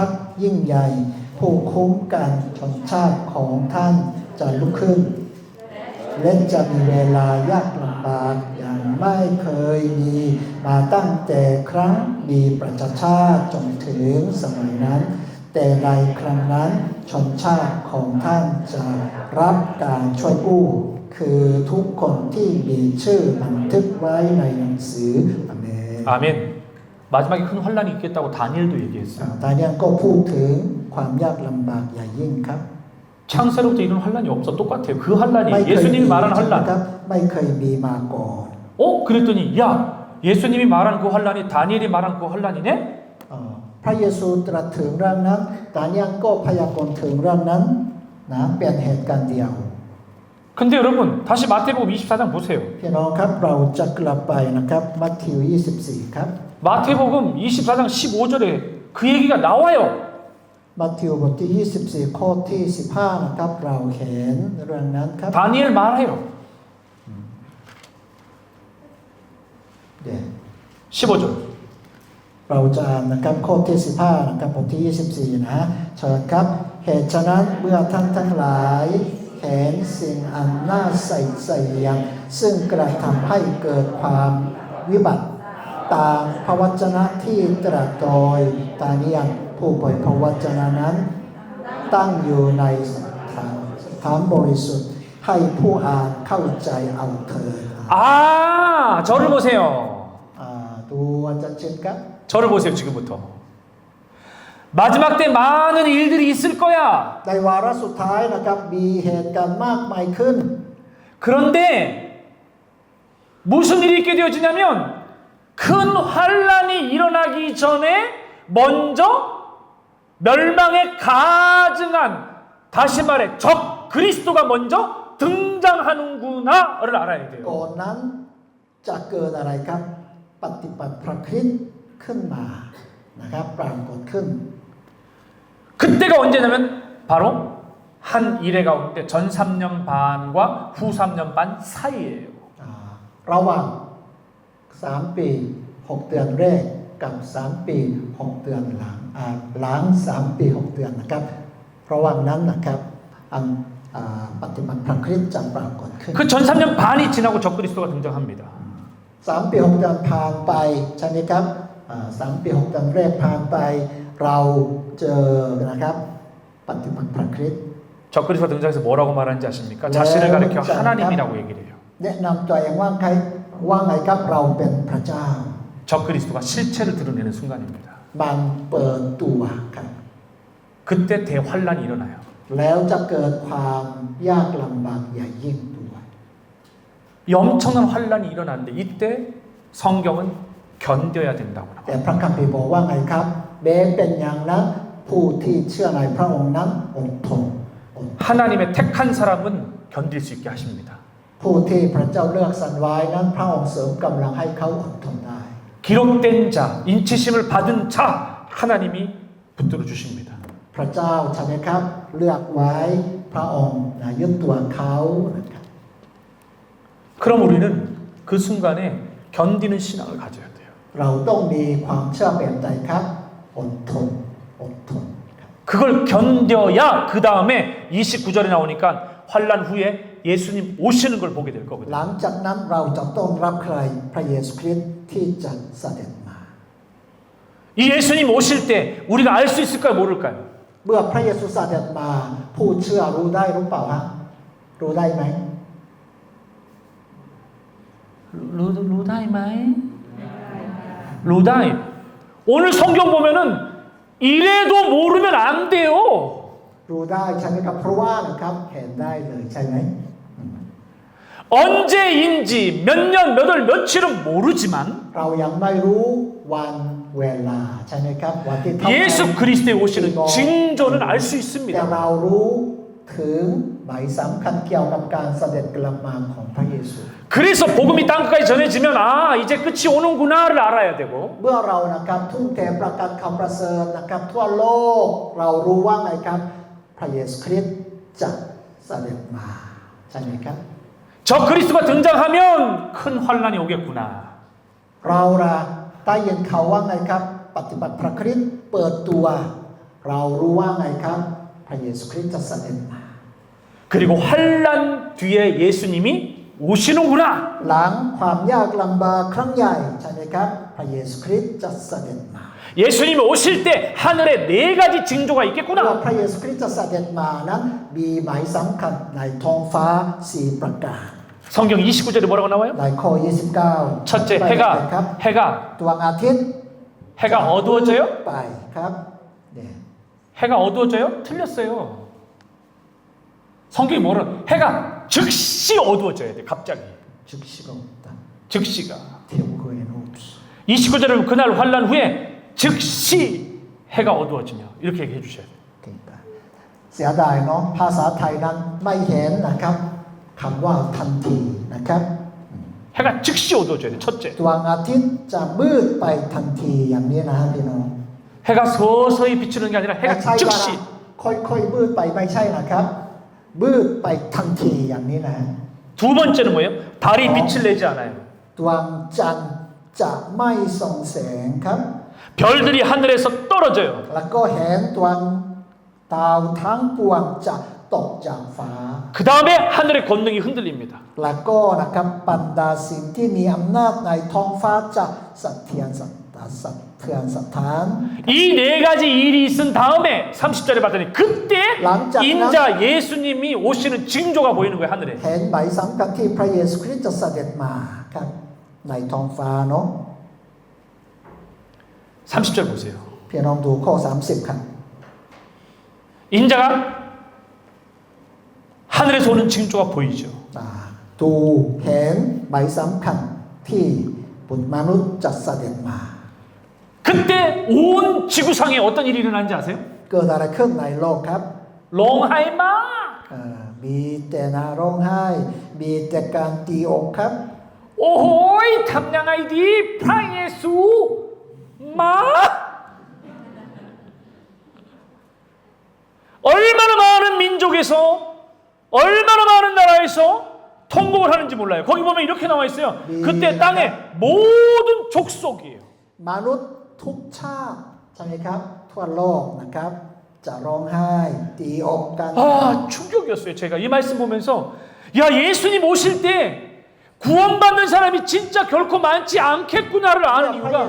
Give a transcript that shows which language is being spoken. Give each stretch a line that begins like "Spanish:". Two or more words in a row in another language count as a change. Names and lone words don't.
Thai: กษ์ยิ่งใหญ่ผู้คุ้มกันชนชาติของท่านจะลุกขึ้นและจะมีเวลายากลำบากอย่างไม่เคยมีมาตั้งแต่ครั้งมีประชาชาติจนถึงสมัยนั้น แต่ในครั้งนั้นชนชาติของท่านจะรับการช่วยกู้คือทุกคนที่มีชื่อบันทึกไว้ในหนังสืออาเมน
Korean: 아멘. 마지막에 큰 환란이 있겠다고 다니엘도 얘기했어요.
Thai: ตาเนี่ยก็พูดถึงความยากลำบากอย่างยิ่งครับ
Korean: 창세로부터 이런 환란이 없어. 똑같아요. 그
Thai: ไม่
Korean: 환란이
Thai: เคยมี
Korean: 예수님이 말한
Thai: ครั
Korean: 환란.
Thai: บไม่เคยมีมาก่อน
Korean: 그랬더니 야 예수님이 말한 그 환란이 다니엘이 말한 그 환란이네?
Thai: พระเยซูตรัสถึงเรื่องนั้นตาเนี่ยก็พยากรณ์ถึงเรื่องนั้นนะเป็นเหตุการณ์เดียว
Korean: 근데 여러분 다시 마태복음 24장 보세요.
Thai: พี่น้องครับเราจะกลับไปนะครับมัทธิว 24 ครับ
Korean: 마태복음 24장 15절에 그 얘기가 나와요.
Thai: มัทธิวบทที่ 24 ข้อที่ 15 นะครับเราเห็นเรื่องนั้นครับ
Korean: 다니엘 말해요.
Thai: เดี๋ยว
Korean: 15절.
Thai: เราจะอ่านนะครับข้อที่ 15 นะครับบทที่ 24 นะเชิญครับเหตุฉะนั้นเมื่อท่านทั้งหลายเห็นสิ่งอันน่าใส่เสียงซึ่งกระทำให้เกิดความวิบัติตามพระวจนะที่ตรัสโดยตาเนียนผู้เผยพระวจนะนั้นตั้งอยู่ในสถานบริสุทธิ์ให้ผู้อ่านเข้าใจเอาเถิด
Korean: 저를 보세요.
Thai: ดูอาจารย์เชนครับ
Korean: 저를 보세요 지금부터. 마지막 때 많은 일들이 있을 거야.
Thai: ในวาระสุดท้ายนะครับมีเหตุการณ์มากมายขึ้น
Korean: 그런데 무슨 일이 있게 되어지냐면 큰 환란이 일어나기 전에 먼저 멸망에 가증한 다시 말해 적 그리스도가 먼저 등장하는구나를 알아야 돼요.
Thai: ก่อนนั้นจะเกิดอะไรครับปฏิบัติพระคริสต์ขึ้นมานะครับปรากฏขึ้น
Korean: 그때가 언제냐면 바로 한 일회 가운데 전 3년 반과 후 3년 반 사이예요.
Thai: ระหว่าง3 ปี 6 เดือนแรกกับ3 ปี 6 เดือนหลัง3 ปี 6 เดือนนะครับระหว่างนั้นนะครับปฏิบัติพระคริสต์จะปรากฏขึ้น
Korean: 그 전 3년 반이 지나고 적그리스도가 등장합니다.
Thai: 3 ปี 6 เดือนผ่านไปใช่ไหมครับ3 ปี 6 เดือนแรกผ่านไปเราเจอนะครับปฏิบัติพระคริสต์
Korean: 적그리스도가 등장해서 뭐라고 말하는지 아십니까? 자신을 가리켜 하나님이라고 얘기를 해요.
Thai: แนะนำตัวเองว่าไงครับเราเป็นพระเจ้า
Korean: 적그리스도가 실체를 드러내는 순간입니다.
Thai: มันเปิดตัวครับ
Korean: 그때 대환란이 일어나요.
Thai: แล้วจะเกิดความยากลำบากอย่างยิ่งด้วย
Korean: 이 엄청난 환란이 일어나는데 이때 성경은 견뎌야 된다고
Thai: แต่
Korean: 합니다.
Thai: พระคัมภีร์บอกว่าไงครับแม้เป็นอย่างนั้นผู้ที่เชื่อในพระองค์นั้นอดทน
Korean: 하나님의 택한 사람은 견딜 수 있게 하십니다.
Thai: ผู้ที่พระเจ้าเลือกสรรไว้นั้นพระองค์เสริมกำลังให้เขาอดทนได้
Korean: 기록된 자, 인치심을 받은 자 하나님이 붙들어 주십니다.
Thai: พระเจ้าใช่ไหมครับเลือกไว้พระองค์ยึดตัวเขานะครับ
Korean: 그럼 우리는 그 순간에 견디는 신앙을 가져야 돼요.
Thai: เราต้องมีความเชื่อแบบใดครับอดทนครับ
Korean: 그걸 견뎌야 그 다음에 29절에 나오니까 환란 후에 예수님 오시는 걸 보게 될
Thai: ห
Korean: 거거든요.
Thai: ลังจากนั้นเราจะต้องรับใครพระเยซูคริสต์ที่จะเสด็จมา
Korean: 이 예수님 오실 때 우리가 알 수 있을까요? 모를까요?
Thai: เมื่อพระเยซูเสด็จมาผู้เชื่อรู้ได้หรือเปล่าฮะรู้ได้ไหม รู้ได้ไหม? รู้ได้.
Korean: 오늘 성경 보면은 이래도 모르면 안 돼요.
Thai: รู้ได้ใช่ไหมครับเพราะว่านะครับเห็นได้เลยใช่ไหม
Korean: 언제인지 몇 년, 몇 월, 며칠은 모르지만
Thai: เรายังไม่รู้วันเวลาใช่ไหมครับวันที่เท่าไหร่
Korean: 예수 그리스도의 오시는 징조는 알 수
Thai: แต่
Korean: 있습니다.
Thai: เรารู้ถึงหมายสำคัญเกี่ยวกับการเสด็จกลับมาของพระเยซู
Korean: 그래서 복음이 땅끝까지 전해지면 아 이제 끝이 오는구나를 알아야 되고
Thai: เมื่อเรานะครับทุ่มเทประกาศข่าวประเสริฐนะครับทั่วโลกเรารู้ว่าไงครับพระเยซูคริสต์จะเสด็จมาใช่ไหมครับ
Korean: 저 그리스도가 등장하면 큰 환란이 오겠구나.
Thai: เราละได้ยินเขาว่าไงครับปฏิบัติพระคริสต์เปิดตัวเรารู้ว่าไงครับพระเยซูคริสต์จะเสด็จมา
Korean: 그리고 환란 뒤에 예수님이 오시는구나.
Thai: หลังความยากลำบากครั้งใหญ่ใช่ไหมครับพระเยซูคริสต์จะเสด็จมา
Korean: 예수님이 오실 때 하늘에 네 가지 징조가
Thai: ว่า
Korean: 있겠구나.
Thai: พระเยซูคริสต์จะเสด็จมานั้นมีหมายสำคัญในท้องฟ้า4ประการ
Korean: 성경 29절에 뭐라고 나와요?
Thai: ในข้อ29
Korean: 첫째
Thai: ครับ
Korean: 해가
Thai: ดวงอาทิตย์
Korean: 해가 어두워져요?
Thai: ไปครับเนี่ย
Korean: 해가 어두워져요? 틀렸어요. 성경이 뭐라? 해가 즉시 어두워져야 돼. 갑자기. 즉시가 없다 즉시가. 태우고에는 없어 29절은 그날 환란 후에 즉시 해가 어두워지며 이렇게 얘기해 주셔야 돼요.
Thai: เก่งไปเสียดายเนาะภาษาไทยนั้นไม่เห็นนะครับคำว่าทันทีนะครับ
Korean: 해가 즉시 어두워져야 돼. 첫째.
Thai: ดวงอาทิตย์จะมืดไปทันทีอย่างนี้นะพี่น้อง
Korean: 해가 서서히 비추는 게 아니라
Thai: ไม่
Korean: 해가
Thai: ใช่ว่า
Korean: 즉시.
Thai: ค่อยๆมืดไปไม่ใช่นะครับมืดไปทันทีอย่างนี้นะ
Korean: 두 번째는 뭐예요? 달이 빛을 내지 않아요.
Thai: ดวงจันทร์จะไม่ส่องแสงครับ
Korean: 별들이 하늘에서 떨어져요.
Thai: แล้วก็เห็นดวงดาวทั้งปวงจะตกจากฟ้า
Korean: 그 다음에 하늘의 권능이 흔들립니다.
Thai: แล้วก็นะครับบรรดาสิ่งที่มีอำนาจในท้องฟ้าจะสะเทือนสถาน
Korean: 이 네 가지 일이 있은 다음에 30절에 봤더니 그때 인자 예수님이 오시는 징조가 보이는 거예요. 하늘에.
Thai: เห็นหมายสำคัญที่พระเยซูคริสต์จะเสด็จมาครับในท้องฟ้าเนาะ
Korean: 30절 보세요.
Thai: พี่น้องดูข้อ30ครับ
Korean: 인자가 하늘에서 오는 징조가 보이죠.
Thai: ดูเห็นหมายสำคัญที่บุตรมนุษย์จะเสด็จมา
Korean: 그때 온 지구상에 어떤 일이 일어나는지 아세요?
Thai: เกิดอะไรขึ้นในโลกครับ ร้องไห้มา! มีแต่นาร้องไห้มีแต่การตีอกครับ 오호이 탐량아이디 프라예수 마
Korean: 얼마나 많은 민족에서 얼마나 많은 나라에서 통곡을 하는지 몰라요. 거기 보면 이렇게 나와 있어요. 그때 땅의 모든 족속이에요.
Thai: มนุษย์ทุกชาติใช่ไหมครับทั่วโลกนะครับจะร้องไห้ตีอกกัน
Korean: 아 충격이었어요. 제가 이 말씀 보면서 야 예수님 오실 때 구원받는 사람이 진짜 결코 많지 않겠구나를
Thai: พระ
Korean: 아는
Thai: เย
Korean: 이유가